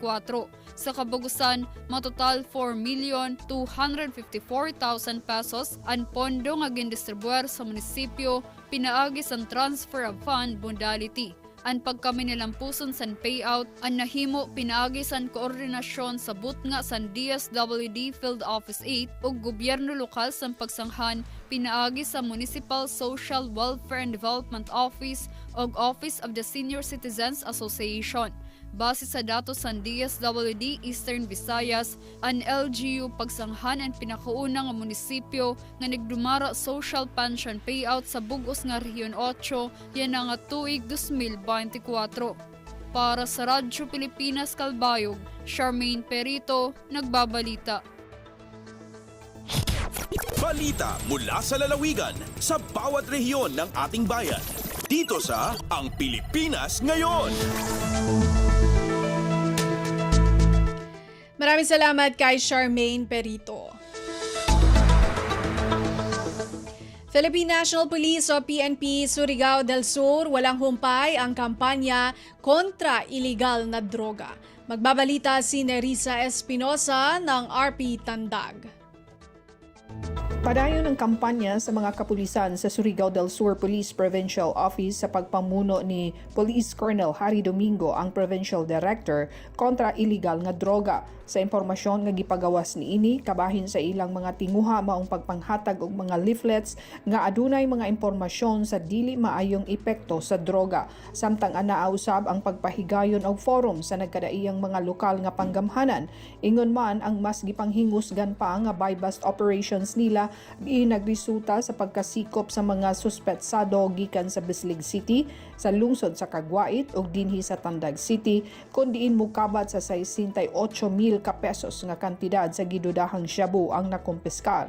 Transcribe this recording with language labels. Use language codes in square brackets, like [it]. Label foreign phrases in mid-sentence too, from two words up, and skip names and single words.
[ceb] Sa kabugusan, matotal 4,254,000 pesos ang pondo nga gindistribuer sa munisipyo pinaagi sa [en] transfer of fund modality. [ceb] Ang pagkaminalampuson sa payout ang nahimo pinaagi sa koordinasyon sa butnga sa DSWD Field Office 8 ug gobyerno lokal sa Pagsanghan pinaagi sa Municipal Social Welfare and Development Office ug Office of the Senior Citizens Association. Base sa datos sa DSWD Eastern Visayas, ang LGU Pagsanghan ang pinakaunang munisipyo nga nagdumara social pension payout sa bugos nga Rehiyon 8 yan nga tuig 2024. [tl] Para sa Radyo Pilipinas Calbayog, Charmaine Perito, nagbabalita. Balita mula sa lalawigan sa bawat rehiyon ng ating bayan. Dito sa Ang Pilipinas Ngayon. Maraming salamat kay Charmaine Perito. Philippine National Police o PNP Surigao del Sur walang humpay ang kampanya kontra iligal na droga. Magbabalita si Nerissa Espinosa ng RP Tandag. [ceb] Padayon ng kampanya sa mga kapulisan sa Surigao del Sur Police Provincial Office sa pagpamuno ni Police Colonel Harry Domingo, ang Provincial Director, kontra illegal nga droga. Sa impormasyon nga gipagawas ni ini, kabahin sa ilang mga tinguha maong pagpanghatag og mga leaflets nga adunay mga impormasyon sa dili maayong epekto sa droga. Samtang anaa usab ang pagpahigayon og forum sa nagkadaiyang mga lokal nga panggamhanan. Ingon man ang mas gipanghingusgan pa nga [en] buy-bust operations [ceb] nila nagresulta sa pagkasikop sa mga suspetsado gikan sa Bislig City, sa lungsod sa Caguait ug dinhi sa Tandag City, kundiin mukabat sa 68,000 ka pesos nga kantidad sa gidudahang shabu ang nakumpiskar.